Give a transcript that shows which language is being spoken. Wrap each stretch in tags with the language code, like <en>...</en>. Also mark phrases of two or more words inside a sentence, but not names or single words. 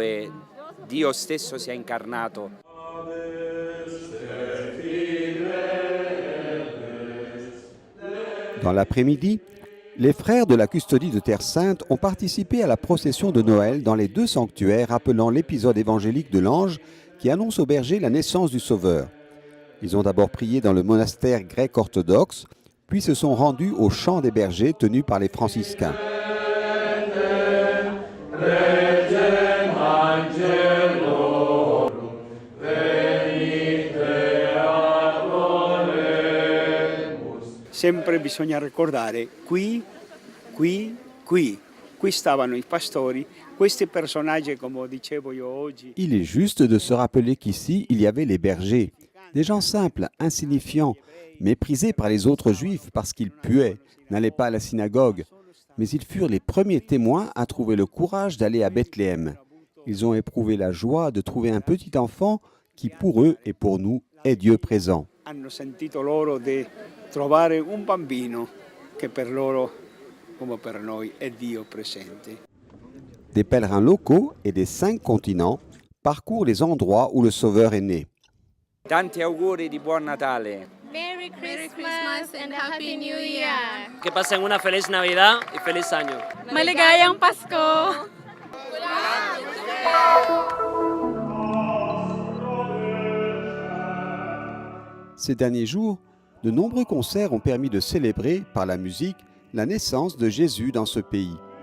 <fr>Dans l'après-midi, les frères de la custodie de Terre Sainte ont participé à la procession de Noël dans les 2 sanctuaires rappelant l'épisode évangélique de l'ange qui annonce aux bergers la naissance du Sauveur. Ils ont d'abord prié dans le monastère grec orthodoxe, puis se sont rendus au chant des bergers tenu par les franciscains.</fr> <it>Sempre bisogna ricordare qui stavano i pastori, questi personaggi, come dicevo io oggi.</it> <fr>Il est juste de se rappeler qu'ici, il y avait les bergers, des gens simples, insignifiants, Méprisés par les autres juifs parce qu'ils puaient, n'allaient pas à la synagogue, mais ils furent les premiers témoins à trouver le courage d'aller à Bethléem. Ils ont éprouvé la joie de trouver un petit enfant qui, pour eux et pour nous, est Dieu présent.</fr> <it>Hanno sentito loro di trovare un bambino che per loro, come per noi, è Dio presente.</it> <fr>Des pèlerins locaux et des 5 continents parcourent les endroits où le Sauveur est né.</fr> <it>Tanti auguri di buon Natale.</it> <en>Merry Christmas and Happy New Year.</en> <es>Que pasen una feliz Navidad y feliz año.</es> <tl>Maligayang Pasko.</tl> <fr>Ces derniers jours, de nombreux concerts ont permis de célébrer, par la musique, la naissance de Jésus dans ce pays.</fr>